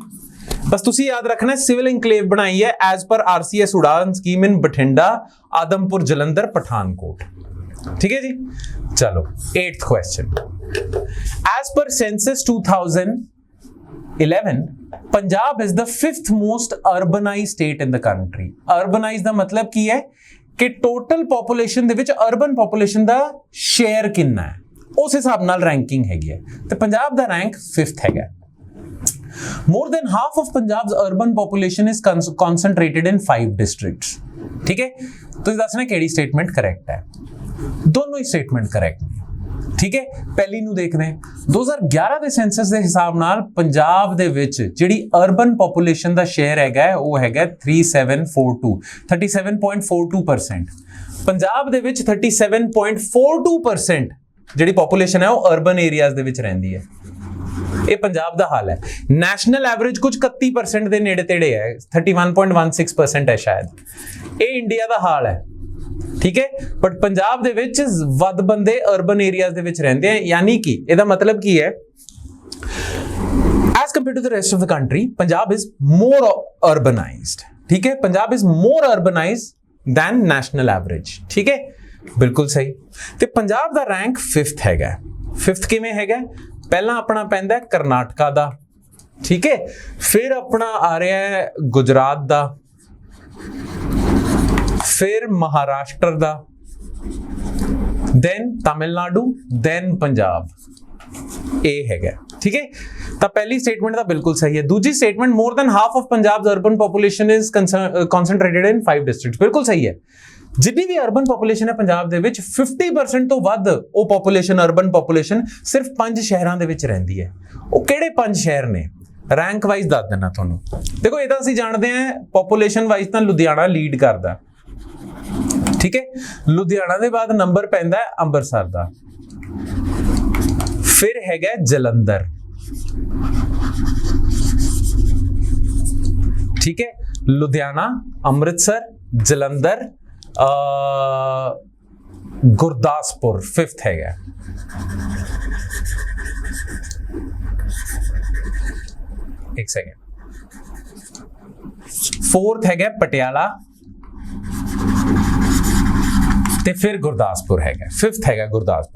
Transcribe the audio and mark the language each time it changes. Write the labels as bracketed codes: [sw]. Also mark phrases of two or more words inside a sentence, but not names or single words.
[pa] ਬਸ ਤੁਸੀਂ ਯਾਦ ਰੱਖਣਾ [en] civil enclave [pa] ਬਣਾਈ ਹੈ [en] as per RCS Udan scheme in [pa] ਬਠਿੰਡਾ, ਆਦਮਪੁਰ, ਜਲੰਧਰ, ਪਠਾਨਕੋਟ। ਠੀਕ ਹੈ ਜੀ। ਚਲੋ [en] 8th question, as per census 2011 ਪੰਜਾਬ is the 5th most urbanized state in the country। [pa] urbanized ਦਾ ਮਤਲਬ ਕੀ ਹੈ ਕਿ [en] total population [pa] ਦੇ ਵਿੱਚ [en] urban population [pa] ਦਾ ਸ਼ੇਅਰ ਕਿੰਨਾ ਹੈ, ਉਸ ਹਿਸਾਬ ਨਾਲ ਰੈਂਕਿੰਗ ਹੈਗੀ ਹੈ। ਤੇ ਪੰਜਾਬ ਦਾ ਰੈਂਕ 5th ਹੈਗਾ। [en] More than half of Punjab's urban population is concentrated in 5 districts। [hi] ठीक है, [pa] ਤੁਸੀਂ ਦੱਸਣਾ ਕਿਹੜੀ ਸਟੇਟਮੈਂਟ ਕਰੈਕਟ ਹੈ। ਦੋਨੋਂ ਹੀ ਸਟੇਟਮੈਂਟ ਕਰੈਕਟ ਨੇ। ਠੀਕ ਹੈ, ਪਹਿਲੀ ਨੂੰ ਦੇਖਦੇ ਹਾਂ। 2011 ਦੇ ਸੈਂਸਸ ਦੇ ਹਿਸਾਬ ਨਾਲ ਪੰਜਾਬ ਦੇ ਵਿੱਚ ਜਿਹੜੀ [en] urban population [pa] ਦਾ ਸ਼ੇਅਰ ਹੈਗਾ ਉਹ ਹੈਗਾ 37.42%। ਪੰਜਾਬ ਦੇ ਵਿੱਚ 37.42% ਜਿਹੜੀ ਪੋਪੂਲੇਸ਼ਨ ਹੈ ਉਹ [en] urban areas [pa] ਦੇ ਵਿੱਚ ਰਹਿੰਦੀ ਹੈ। ਇਹ ਪੰਜਾਬ ਦਾ ਹਾਲ ਹੈ। [en] national average [pa] ਕੁਝ 31% ਦੇ ਨੇੜੇ ਤੇੜੇ ਹੈ, 31.16% ਹੈ ਸ਼ਾਇਦ। ਇਹ ਇੰਡੀਆ ਦਾ ਹਾਲ ਹੈ। ਠੀਕ ਹੈ, ਬਟ ਪੰਜਾਬ ਦੇ ਵਿੱਚ ਵੱਧ ਬੰਦੇ [en] urban areas [pa] ਦੇ ਵਿੱਚ ਰਹਿੰਦੇ ਆ, ਯਾਨੀ ਕਿ ਇਹਦਾ ਮਤਲਬ ਕੀ ਹੈ, [en] as compared to the rest of the country, Punjab is more urbanized। [hi] ठीक है, [en] Punjab is more urbanized than national average। [hi] ठीक है, [pa] ਬਿਲਕੁਲ ਸਹੀ। ਤੇ ਪੰਜਾਬ ਦਾ ਰੈਂਕ 5th ਹੈਗਾ। 5th ਕਿਵੇਂ ਹੈਗਾ? ਪਹਿਲਾਂ ਆਪਣਾ ਪੈਂਦਾ ਕਰਨਾਟਕਾ ਦਾ, ਠੀਕ ਹੈ, ਫਿਰ ਆਪਣਾ ਆ ਰਿਹਾ ਹੈ ਗੁਜਰਾਤ ਦਾ, ਫਿਰ ਮਹਾਰਾਸ਼ਟਰ ਦਾ, ਦੈਨ ਤਾਮਿਲਨਾਡੂ, ਦੈਨ ਪੰਜਾਬ। ਇਹ ਹੈਗਾ। ਠੀਕ ਹੈ, ਤਾਂ ਪਹਿਲੀ ਸਟੇਟਮੈਂਟ ਤਾਂ ਬਿਲਕੁਲ ਸਹੀ ਹੈ। [en] ਦੂਜੀ statement more than half of Punjab's urban population is concentrated in 5 districts, [pa] ਬਿਲਕੁਲ ਸਹੀ ਹੈ। ਜਿੰਨੀ ਵੀ [en] urban population [pa] ਹੈ ਪੰਜਾਬ ਦੇ ਵਿੱਚ 50% ਤੋਂ ਵੱਧ ਉਹ ਪੋਪੂਲੇਸ਼ਨ, [en] urban population [pa] ਸਿਰਫ 5 ਸ਼ਹਿਰਾਂ ਦੇ ਵਿੱਚ ਰਹਿੰਦੀ ਹੈ। ਉਹ ਕਿਹੜੇ 5 ਸ਼ਹਿਰ ਨੇ? [en] rank wise [pa] ਦੱਸ ਦੇਣਾ ਤੁਹਾਨੂੰ। ਦੇਖੋ ਇਹ ਤਾਂ ਅਸੀਂ ਜਾਣਦੇ ਹਾਂ [en] population wise [pa] ਤਾਂ ਲੁਧਿਆਣਾ ਲੀਡ ਕਰਦਾ, ਠੀਕ ਹੈ। ਲੁਧਿਆਣਾ ਦੇ ਬਾਅਦ ਨੰਬਰ ਪੈਂਦਾ ਹੈ ਅੰਮ੍ਰਿਤਸਰ ਦਾ, ਫਿਰ ਹੈਗਾ ਜਲੰਧਰ, [hi] ठीक है। लुधियाना, अमृतसर, जलंधर, गुरदासपुर फिफ्थ है। एक सेकेंड, फोर्थ है पटियाला ते फिर गुरदासपुर है, फिफ्थ है गुरदासपुर।